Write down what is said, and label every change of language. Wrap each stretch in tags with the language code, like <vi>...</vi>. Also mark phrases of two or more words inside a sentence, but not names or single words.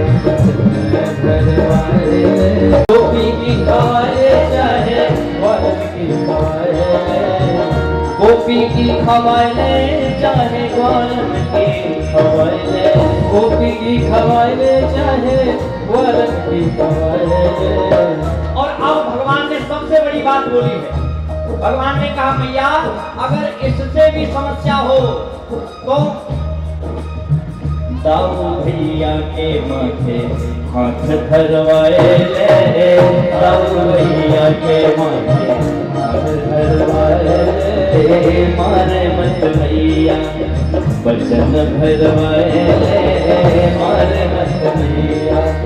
<bra>भरवाए ले गोपी की खवाए चाहे ग्वाल की खवाए गोपी की खवाए चाहे ग्वाल की खवाए गोपी की खवाए चाहे ग्वाल की खवाए।</bra> <hi>और अब भगवान ने सबसे बड़ी बात बोली है, भगवान ने कहा मैया अगर इससे भी समस्या हो तो</hi> <bra>दाऊ भैया के माथे हाथ धरवाए ले, दाऊ भैया के माथे हाथ धरवाए ले, मारे मत भैया वचन भरवाए ले, मारे मत भैया</bra>